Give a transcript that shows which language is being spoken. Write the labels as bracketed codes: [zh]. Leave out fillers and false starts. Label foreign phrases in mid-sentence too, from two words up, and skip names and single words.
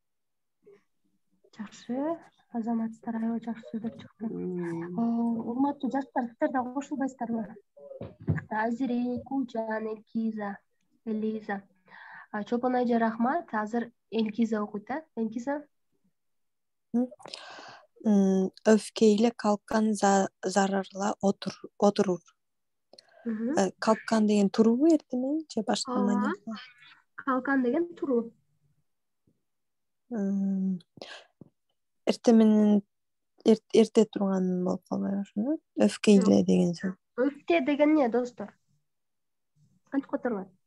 [ky] Жакшы, азаматтар аябай жакшы сөздөр чыкты. Урматтуу жаштар, сиздер да кошулбайсыздарбы? Азире, Кучан, Элиза. Чолпон айжа рахмат. Азыр Элгиза окуйт, Элгиза. [tr] Öfkeyle kalkan zararla oturur. [ky] Kalkan деген туруу эртемен же башка мааниси? Kalkan деген туруу. Эртеменен эрте турган болуп калбайбы ошону? Öfkeyle деген сөз. Öfke деген эмне, достор? Кантип которгон?